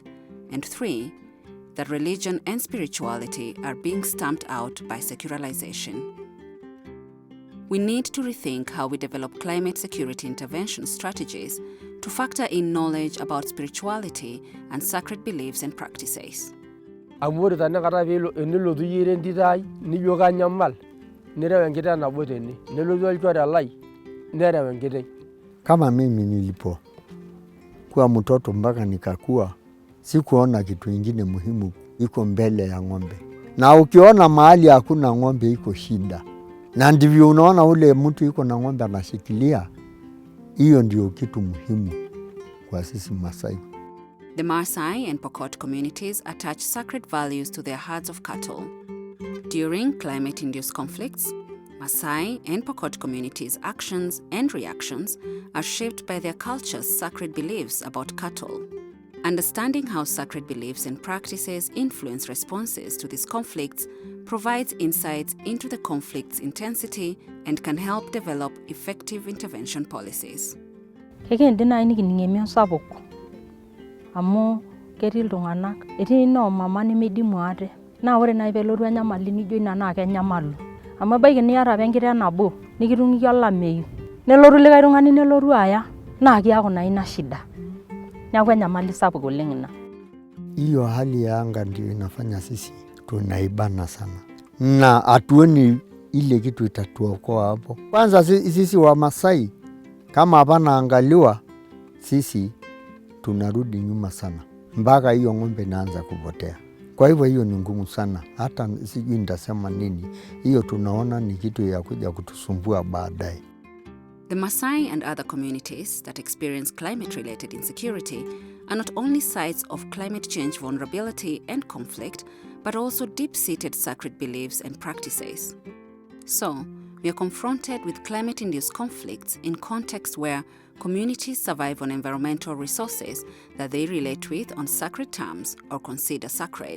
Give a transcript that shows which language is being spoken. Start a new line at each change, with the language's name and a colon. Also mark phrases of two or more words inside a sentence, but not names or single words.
English: And 3, that religion and spirituality are being stamped out by secularization. We need to rethink how we develop climate security intervention strategies to factor in knowledge about spirituality and sacred beliefs and practices.
Masai: Amore tanakata pelo enilotu yire entitai nijo kanyamal nirew enkiteng nabo tene nelotu olchore lai nerew enkiteng.
Swahili: Kama mimi nilipokuwa mtoto mpaka nikakua, sikuona kitu ingine muhimu iko mbele ya ng'ombe. Na ukiona mahali hakuna ng'ombe iko shida. Na ndivyo unaona ule mtu iko na ng'ombe anashikilia, hiyo ndio kitu muhimu kwa sisi Masai.
English: The Maasai and Pokot communities attach sacred values to their herds of cattle. During climate-induced conflicts, Maasai and Pokot communities' actions and reactions are shaped by their culture's sacred beliefs about cattle. Understanding how sacred beliefs and practices influence responses to these conflicts provides insights into the conflict's intensity and can help develop effective intervention policies.
Masai: Amu ketii iltung'anak etii no mama nemeidimu ate na ore nai pelotu enyamali nijo ina naa kenyamalu amu ebaiki niata apa enkiteng nabo nikitung'iki olameyu nelotu likae tung'ani nelotu aya naa kiaku na ina shida, neeku enyamali sapuk oleng ina.
Swahili: Hiyo hali ya anga ndio inafanya sisi tunaibana sana na hatuoni ile kitu itatuokoa hapo. Kwanza sisi wa Masai kama hapana angaliwa, sisi tunarudi nyuma sana mpaka hiyo ng'ombe inaanza kupotea. Kwa hivyo hiyo ni ngumu sana, hata sijui nitasema nini. Hiyo tunaona ni kitu ya kuja kutusumbua baadaye.
English: The Maasai and other communities that experience climate-related insecurity are not only sites of climate change vulnerability and conflict, but also deep-seated sacred beliefs and practices. So, we are confronted with climate-induced conflicts in contexts where communities survive on environmental resources that they relate with on sacred terms or consider sacred.